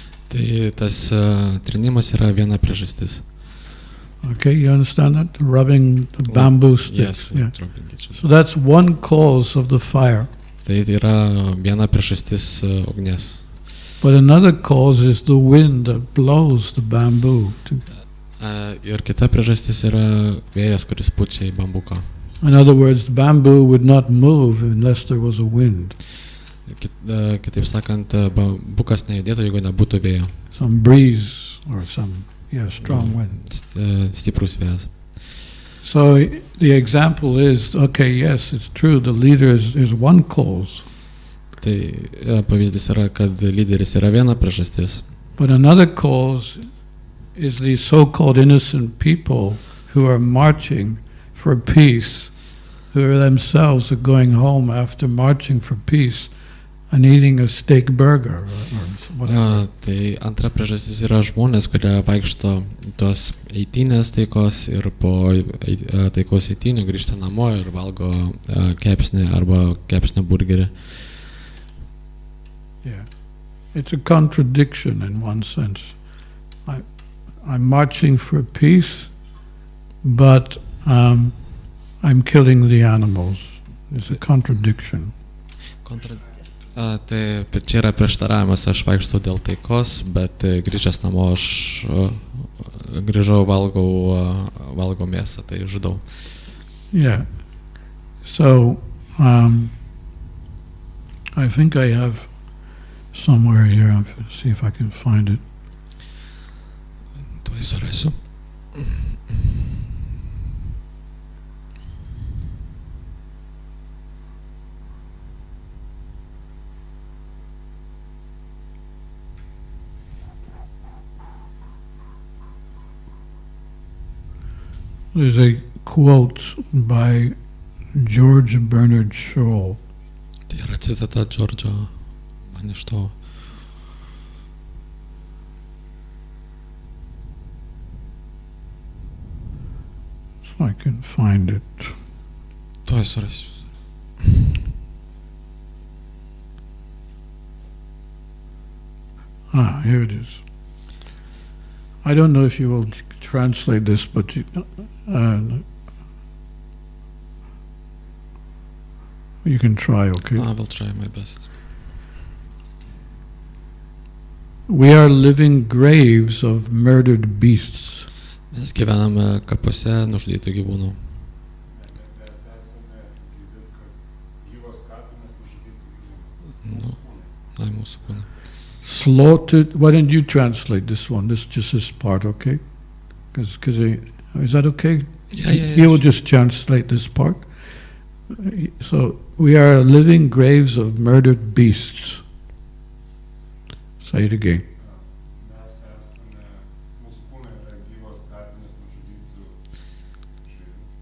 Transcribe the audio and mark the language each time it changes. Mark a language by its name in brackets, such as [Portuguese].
[Lithuanian] Tai tas trinimas yra viena priežastis. [English] Okay, you understand that? Rubbing the bamboo sticks. Yes, yeah. So that's one cause of the fire. [Lithuanian] Tai yra viena priežastis ugnies. [English] But another cause is the wind that blows the bamboo. [Lithuanian] Ir kita priežastis yra vėjas, kuris pučia į bambuką. [English] In other words, the bamboo would not move unless there was a wind. [Lithuanian] Kitaip sakant, bambukas nejudėtų, jeigu nebūtų vėjo. [English] Some breeze or some strong wind. [Lithuanian] Stiprus vėjas. [English] So the example is, okay, yes, it's true, the leader is one cause. [Lithuanian] Tai pavyzdys yra, kad lyderis yra viena priežastis. [English] But another cause is these so-called innocent people who are marching for peace, who are themselves going home after marching for peace and eating a steak burger. [Lithuanian] Tai antra priežastis yra žmonės, kurie vaikšto tos eitynės taikos ir po taikos eitynių grįžta namo ir valgo kepsnį arba kepsnio burgerį. [English] Yeah, it's a contradiction in one sense. I'm marching for peace, but I'm killing the animals. It's a contradiction. [Lithuanian] Tai čia yra prieštaravimas, aš vaikštau dėl taikos, bet grįžęs namo aš grįžau, valgau mėsą, tai žudau. [English] Yeah, so I think I have somewhere here, I'll see if I can find it. [Lithuanian] Tuoj surasiu. [English] There's a quote by George Bernard Shaw. [Lithuanian] Tai yra citata Džordžo Maništovo. [English] So I can find it. [Lithuanian] Tuoj surasiu. [English] Here it is. I don't know if you will translate this, but you can try, okay? I will try my best. We are living graves of murdered beasts. [Lithuanian] Mes gyvename kapuose nužudytų gyvūnų. Mes esame gyvi, kad gyvos kapinės nužudytų gyvūnų. Mūsų kūnai. [English] Slaughtered. Why don't you translate this one? This just this part, okay? Because is that okay? Yeah. You will just translate this part. So we are living graves of murdered beasts. Say it again. [Lithuanian] Mes esame, mūsų kūnai yra gyvos kapinės nužudytų žvėrių.